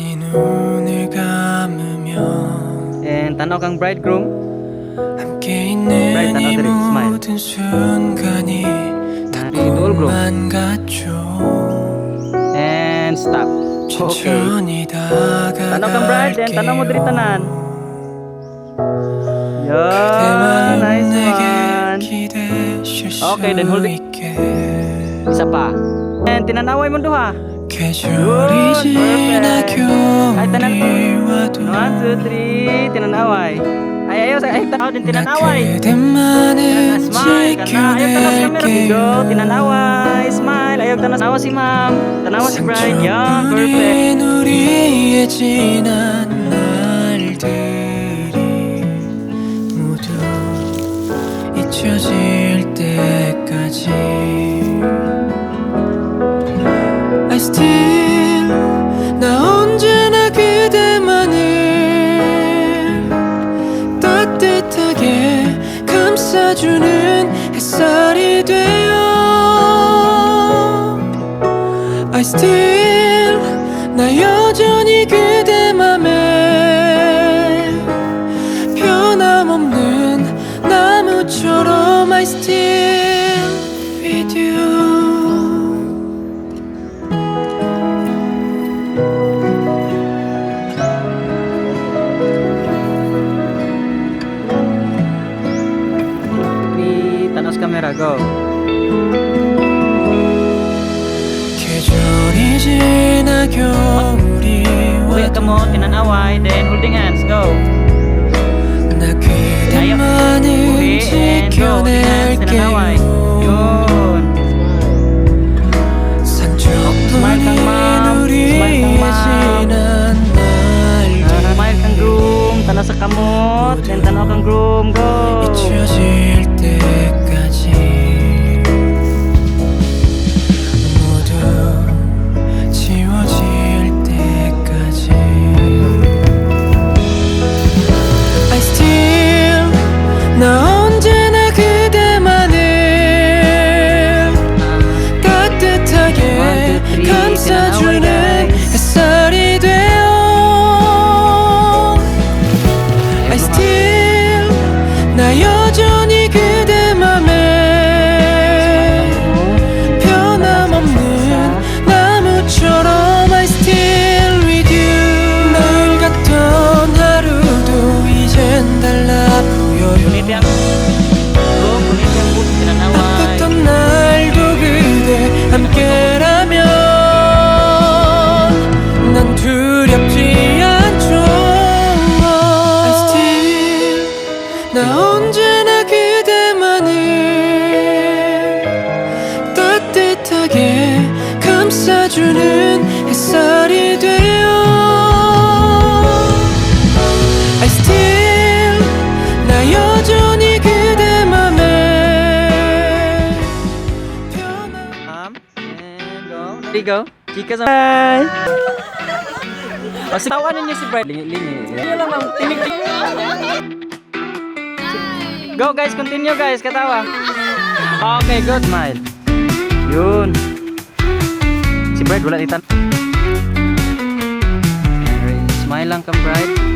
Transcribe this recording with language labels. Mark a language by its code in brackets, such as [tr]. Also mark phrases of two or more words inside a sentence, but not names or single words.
[ko] 눈을 감으면 [hil] And tanaw kang bridegroom. [ko] 함께 있는 이 모든 순간이 다 꿈만 같죠. [en] And stop. [ko] 천천히 [hil] Tanaw kang bride, and tanaw mo diri [ko] 다가갈게요. [hil] tanan. [en] Yeah, nice one. Okay, then hold it. [hil] Isa pa. And tinanaway mo duha. [ko] 계절이 지나고 [hil] Ay, tanan. [ko] 우리와도 [hil] 1, 2, 3, tinanaway. Ay, ayaw sa ay, tanaw din tinanaway. [ko] 그대만은 [hil] Smile, kana. Ayaw tanaw sa camera. Go, tinanaway. Smile. Ayaw tanaw si ma'am. Tanawa si bride. Yeah, perfect. [ko] 우리의 지난 날들이 모두 잊혀질 때까지 [en] I still [ko] 나 언제나 그대만을 따뜻하게 감싸주는 햇살이 되어 [en] I still [ko] 나 여전히 그대 맘에 변함없는 나무처럼 [en] I still with you. [hil] Tanaw sa camera. Go. [ko] 계절이 지나 겨울이 [hil] Uwi ka mo, tinanaway. [en] Then holding hands. Go. [ko] 나 그대만을 [en] Uwi and go. Holding hands. Tinanaway. [ko] 지켜낼게요. [hil] Yun. Smile kang ma'am. Smile kang [ko] 우리의 [hil] ma'am. [ko] 지난 날들 [hil] Smile kang groom. Tanaw sa kamot. Then tanaw kang groom. Go. [ko] 잊혀질 때까지 모두 지워질 때까지 [en] I still [ko] 나 언제나 그대만을 따뜻하게 [hil] 1, 2, 3, [ko] 감싸주는 [hil] tinanaway, [ko] 햇살이 되어 [en] I still [ko] 나 여전히 그대 맘에 변함없는 나무처럼 [en] I still with you. [ko] 늘 같던 하루도 이젠 달라 보여요. [hil] Gunit yang groom. Gunit yang boot. Tinanaway. [ko] 아팠던 날도 그대 함께라면 난 두렵지 않죠. [en] I still [ko] 나 언제나 그대만을 따뜻하게 감싸주는 햇살이 되어 [en] I still [ko] 나 여전히 그대 맘에 [en] And go. There you go. [hil] Chika sa... Bye! O, tawanan niyo si bride. Lingi. Lingi lang ma'am. Tinig. [en] Go guys, continue guys. Katawa. Okay, good. Smile. Yun. [hil] Si bride wala itan. Smile lang kang bride.